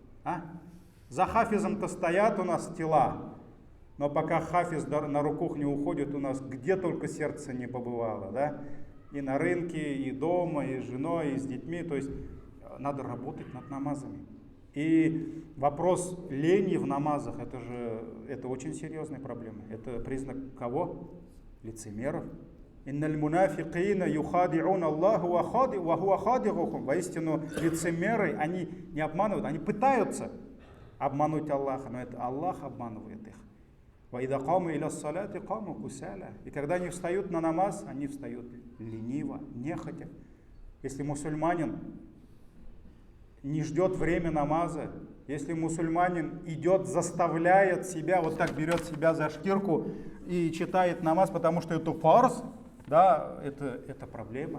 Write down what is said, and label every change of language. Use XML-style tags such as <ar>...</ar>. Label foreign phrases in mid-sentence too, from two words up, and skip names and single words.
<ru>За хафизом-то стоят у нас тела, но пока хафиз на руках не уходит, у нас где только сердце не побывало, да? И на рынке, и дома, и с женой, и с детьми. То есть надо работать над намазами. И вопрос лени в намазах, это очень серьезная проблема. Это признак кого? Лицемеров.</ru> <ar>إن المنافقين يخادعون الله وهو خادعهم.</ar> <ru>Воистину лицемеры, они не обманывают, они пытаются обмануть Аллаха, но это Аллах обманывает их.</ru> <ar>وإذا قاموا إلى الصلاة قاموا كسالى.</ar> <ru>И когда они встают на намаз, они встают лениво, нехотя. Если мусульманин не ждет время намаза, если мусульманин идет, заставляет себя, вот так берет себя за шкирку и читает намаз, потому что это фарз, да, это проблема.</ru>